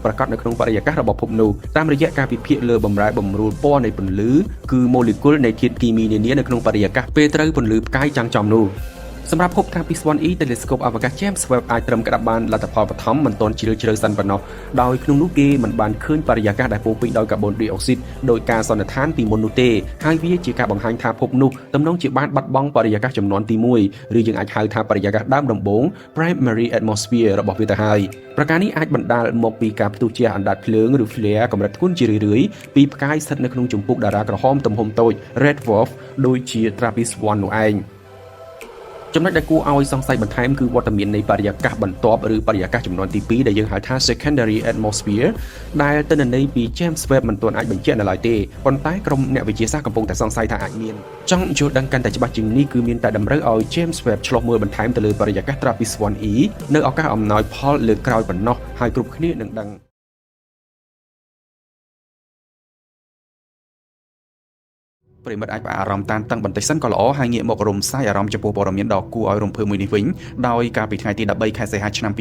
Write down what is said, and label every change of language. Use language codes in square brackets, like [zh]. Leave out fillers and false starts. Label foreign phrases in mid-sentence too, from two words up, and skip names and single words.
[km] ប្រាកដនៅក្នុងបរិយាកាសរបស់ភពនោះតាមរយៈការវិភាគលើបម្រែបម្រួលពណ៌នៃពន្លឺគឺ molecule នៃធាតុគីមីនានានៅក្នុងបរិយាកាសពេលត្រូវពន្លឺផ្កាយចាំងចំនោះសម្រាប់ភព TRAPPIST-1e Telescope អវកាស James Webb អាចត្រឹមក្តាប់បានលទ្ធផលបឋមមិនទាន់ជ្រាលជ្រៅសិនប៉ុណ្ណោះដោយក្នុង នោះគេមិនបានឃើញបរិយាកាសដែលពោរពេញដោយកាបូនឌីអុកស៊ីតដោយការសន្និដ្ឋានពីមុននោះទេហើយវាជាការបង្ហាញថាភពនោះទំនងជាបានបាត់បង់បរិយាកាសចំនួនទី1ឬយើង អាចហៅថាបរិយាកាសដើមដំបូង [en] primary atmosphere [km] របស់វាទៅហើយប្រការនេះអាចបណ្ដាលមកពីការផ្ទុះជះអណ្ដាតភ្លើងឬ flare កម្រិតធ្ងន់ជារឿយៗពីផ្កាយ ស្ថិតនៅក្នុងជំពូកតារាក្រហមទំហំតូច [en] red dwarf [km] ដូចជា TRAPPIST-1 នោះឯងចំណុចដែលគួរឲ្យសង្ស័យបន្ថែមគឺវត្តមាននៃបរិយាកាសបន្ទាប់ឬបរិយាកាសចំនួនទី2ដែលយើងហៅថា [en] secondary atmosphere [km] ដែលទិន្នន័យពី James Webb មិនទាន់អាចបញ្ជាក់នៅឡើយទេប៉ុន្តែក្រុមអ្នកវិទ្យាសាស្ត្រកំពុងតែសង្ស័យថាអាចមានចង់យល់ដឹងកាន់តែច្បាស់ជាងនេះគឺមានតែតម្រូវឲ្យ James Webb ឆ្លុះមើលបន្ថែមទៅលើបរិយាកាស TRAPPIST-1e នៅឱកាសអំណោយផលលើកក្រោយប៉ុណ្ណោះហើយគ្រប់គ្នានឹងដឹង ប្រិមិត្តអាចផ្អាកអារម្មណ៍តានតឹងបន្តិចសិនក៏ល្អហើយងាកមករំសាយអារម្មណ៍ចំពោះព័ត៌មានដ៏គួរឲ្យរំភើបមួយនេះវិញដោយកាលពីថ្ងៃទី13ខែសីហាឆ្នាំ